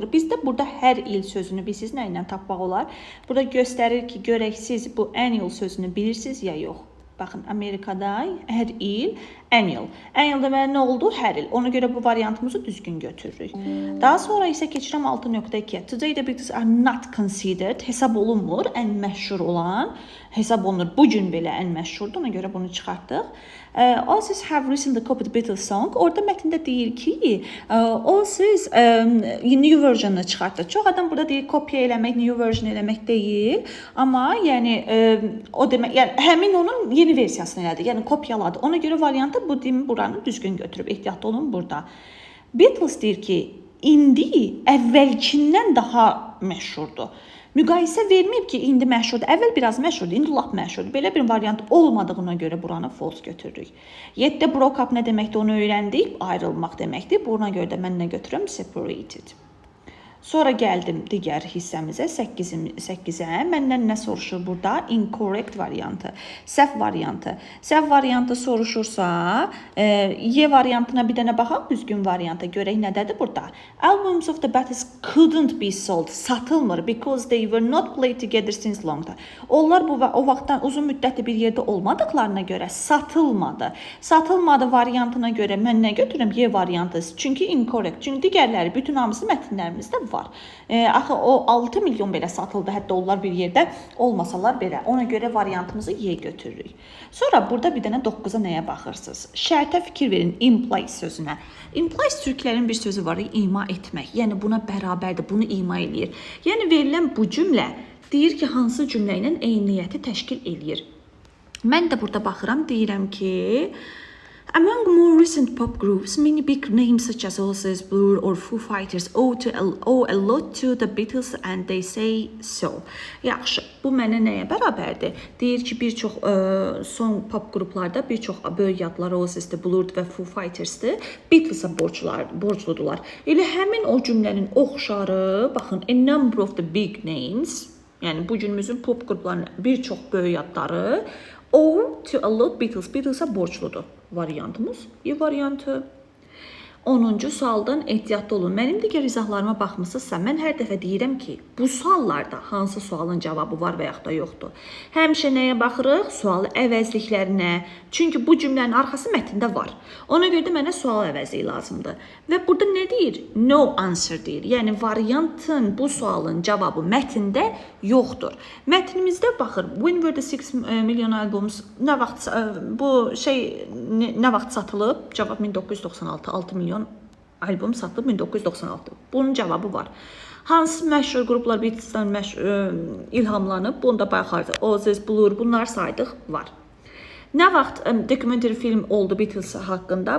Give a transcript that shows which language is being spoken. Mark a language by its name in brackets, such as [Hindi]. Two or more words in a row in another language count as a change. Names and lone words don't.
[Azerbaijani] Bizdə burada hər il sözünü bilirsiniz, nə ilə tapmaq olar? Burada göstərir ki, görək siz bu annual sözünü bilirsiniz ya yox. Baxın, Amerikada hər il annual. Annual deməli nə oldu? Hər il. Ona görə bu variantımızı düzgün götürürük. Daha sonra isə keçirəm 6.2. [English] Today the Beatles are not considered. [Azerbaijani] Hesab olunmur. Ən məşhur olan hesab olunur. Bu gün belə ən məşhurdur. Ona görə bunu çıxartdıq. [English] Oasis have recently copied Beatles song. [Azerbaijani] Orada mətndə deyir ki, Oasis [English] new version'ı [Azerbaijani] çıxartdı. Çox adam burada deyir kopya eləmək, [English] new version [Azerbaijani] eləmək deyil. Amma yəni o demək, yəni həmin onun yeni versiyasını elədi. Yəni kopyaladı. Ona görə variantı bu dimi buranı düzgün götürüb ehtiyatlı olun burada. Beatles deyir ki, indi əvvəlkindən daha məşhurdur. Müqayisə verməyib ki, indi məşhurdur. Əvvəl biraz məşhurdur, indi lap məşhurdur. Belə bir variant olmadığına görə buranı false götürürük. 7-də [English] broke up [Azerbaijani] nə deməkdir, onu öyrəndik. Ayrılmaq deməkdir. Buna görə də mən nə götürürəm? Separated. Sonra gəldim digər hissəmizə, 8-ə. Məndən nə soruşur burada? Incorrect variantı, səhv variantı. Səhv variantı soruşursa, Y variantına bir dənə baxaq, düzgün variantı görək nədədir burada. [English] Albums of the Beatles couldn't be sold, satılmır because they were not played together since long time. [Azerbaijani] Onlar o vaxtdan uzun müddətli bir yerdə olmadıqlarına görə satılmadı. Satılmadı variantına görə mən nə götürürəm? Y variantı. Çünki incorrect. Çünki digərləri bütün hamısı mətnlərimizdə var. Axı o 6 milyon belə satıldı, hətta onlar bir yerdə olmasalar belə. Ona görə variantımızı Y götürürük. Sonra burada bir dənə 9-a nəyə baxırsınız? Şərtə fikir verin, implies sözünə. Implies türklərin bir sözü var, ima etmək. Yəni buna bərabərdir, bunu ima eləyir. Yəni verilən bu cümlə deyir ki, hansı cümlə ilə eyniyyəti təşkil eləyir. Mən də burada baxıram, deyirəm ki, [English] among more recent pop groups, many big names such as Oasis, Blur or Foo Fighters owe a lot to the Beatles and they say so. [Azerbaijani] Yaxşı, bu mənə nəyə bərabərdir? Deyir ki, bir çox son pop qruplarda bir çox böyük adlar Oasis'dir, Blur və Foo Fighters'dir. Beatles'a borcludular. Elə həmin o cümlənin oxşarı, baxın, [English] a number of the big names, [Azerbaijani] yəni bu günümüzün pop qruplarının bir çox böyük adları [English] owe to a lot [Azerbaijani] Beatles'a borcludur. Variantımız Y variantı. 10-cu sualdan ehtiyatlı olun. Mənim digər izahlarıma baxmısınızsa, mən hər dəfə deyirəm ki, bu suallarda hansı sualın cavabı var və yaxud da yoxdur. Həmişə nəyə baxırıq? Sualı əvəzliklərinə. Çünki bu cümlənin arxası mətndə var. Ona görə də mənə sual əvəzliyi lazımdır. Və burada nə deyir? [English] No answer deyir. [Azerbaijani] Yəni variantın, bu sualın cavabı mətndə yoxdur. Mətnimizdə baxır. [English] When were the 6 million albums? [Azerbaijani] Nə vaxt bu nə vaxt satılıb? Cavab 1996. 6 milyon albom satılıb 1996. Bunun cavabı var. Hansı məşhur qruplar Beatles'dan ilhamlanıb? Bunu da baxarıq. Oasis, Blur, bunlar saydıq var. Nə vaxt dokumentary film oldu Beatles haqqında?